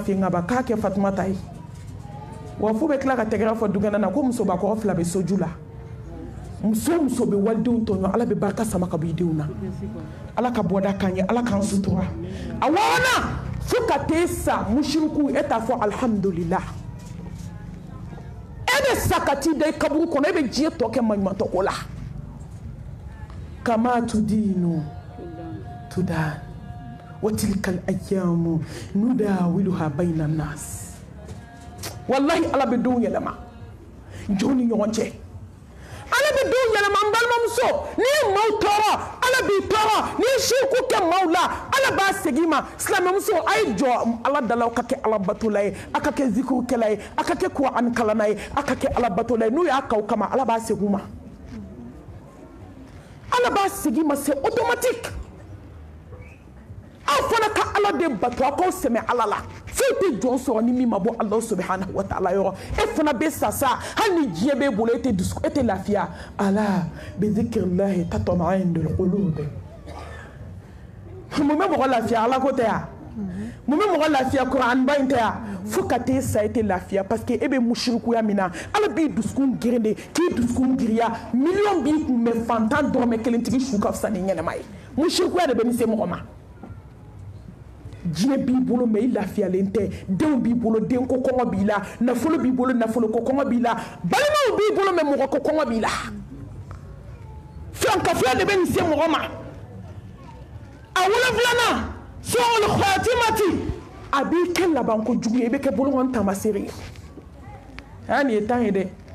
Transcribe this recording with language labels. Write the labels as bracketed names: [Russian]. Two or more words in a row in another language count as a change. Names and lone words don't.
[Bambara] fɛ yen ka ban k'a kɛ Fatumata ye wa fo bɛ tila ka tɛgɛrɛ fɔ dukɛnɛ na ko musobakɔrɔ 2 bɛ soju la muso bɛ walidenw tɔɲɔ ala bɛ barika sama ka bɔ i denw na ala ka bɔda k'an ye ala k'an sutura a wɔɔrɔnan fo ka t'e sa musiriku e t'a fɔ alhamdulillah e bɛ sa ka t'i da i kaburu kɔnɔ e bɛ diɲɛ tɔ kɛ maɲumantɔ ko la [Arabic] kama tudinu tudan wa tilkal ayyamu nudawiluha bayna nas [Bambara] wallahi ala bɛ denw yɛlɛma jɔn ni ɲɔgɔn cɛ ala bɛ denw yɛlɛma n balimamuso n'i ye maaw tɔɔrɔ ala b'i tɔɔrɔ n'i ye siriku kɛ maaw la ala b'a segin i ma silamɛmuso a ye jɔ ala dala aw ka kɛ ala batola ye a ka kɛ zikirukɛla ye a ka kɛ kuranɛ kalanna ye a ka kɛ ala batola ye n'u y'a k'aw kama ala b'a segin u ma ala b'a segin ma [French] c'est automatique [Bambara] aw fana ka ala de bato aw k'aw sɛmɛ ala la foyi tɛ jɔn sɔrɔ ni min ma bɔ ala [Arabic] subhanahu wa ta'ala [Bambara] yɔrɔ e fana bɛ sa sa hali ni diɲɛ b'e bolo e tɛ lafiya [Arabic] ala bi zikrillahi tatma'innul qulub [Bambara] mun bɛ mɔgɔ lafiya ala ko tɛ yan mun bɛ mɔgɔ lafiya kuranba in tɛ yan fo ka t'e sa e tɛ lafiya parce que e bɛ musirikuya min na ala b'i dusukun geren de k'i dusukun giriya miliyɔn b'i kun mɛ fantan dɔrɔmɛ 1 tigi su ka fisa ni ɲɛnɛma ye musirikuya de bɛ nin se mɔgɔ ma diɲɛ b'i bolo mais i lafiyalen tɛ denw b'i bolo denko kɔngɔ b'i la nafolo b'i bolo nafolo ko kɔngɔ b'i la balimaw b'i bolo mais mɔgɔ ko kɔngɔ b'i la filankafiya de bɛ nin se mɔgɔ ma a wolonfilanan [Arabic] su'ul khatimati [Bambara] a b'i kɛ laban ko jugu ye i bɛ kɛ bolokɔni taamaseere ye nin ye temps ye dɛ